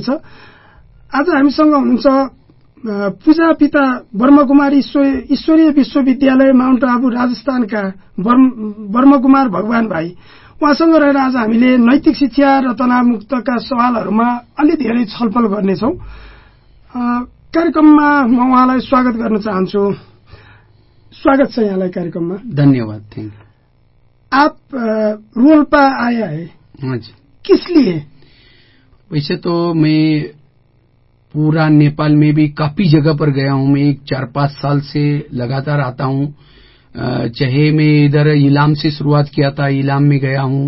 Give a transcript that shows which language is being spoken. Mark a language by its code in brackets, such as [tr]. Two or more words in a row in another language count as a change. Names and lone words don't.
[ne] आज हामीसँग हुनुहुन्छ पूजा पिता ब्रह्मकुमारी ईश्वरीय विश्वविद्यालय माउन्ट आबु राजस्थानका ब्रह्मकुमार भगवान भाइ। उहाँसँग रहेर आज हामीले नैतिक शिक्षा र तनावमुक्तका सवालहरूमा अलि धेरै छलफल गर्नेछौं। कार्यक्रममा म उहाँलाई स्वागत गर्न चाहन्छु। स्वागत छ यहाँलाई कार्यक्रममा। धन्यवाद। [en] thank you. [hi] आप रोल्पा आया है? हाँ जी। किस लिए? वैसे तो मैं पूरा नेपाल में भी काफी जगह पर गया हूं। मैं 4-5 साल से लगातार आता हूं। चाहे मैं इधर इलाम से शुरुआत किया था, इलाम में गया हूं।